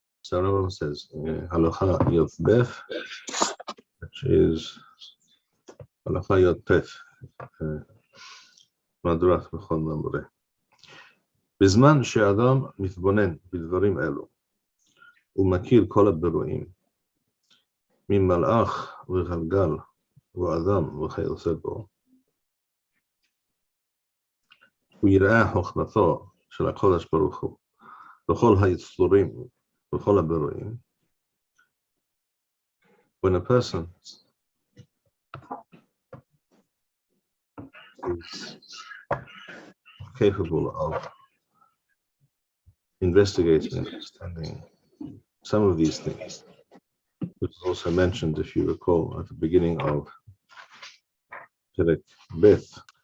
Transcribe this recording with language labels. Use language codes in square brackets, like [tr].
[en] So Rambam says, Halacha Yot Beth, which is Halacha Yot Tef, Madrat Machon Mamre. [he] בזמן שאדם מתבונן בדברים אלו, הוא מכיר כל הבירואים, ממלאך וגלגל ואדם וכיוצא בו. הוא יראה חוכמתו של הקודש ברוך הוא, בכל היצורים, בכל הבירואים. [en] When a person is capable of investigating and understanding some of these things, which is also mentioned, if you recall, at the beginning of Perek Beth.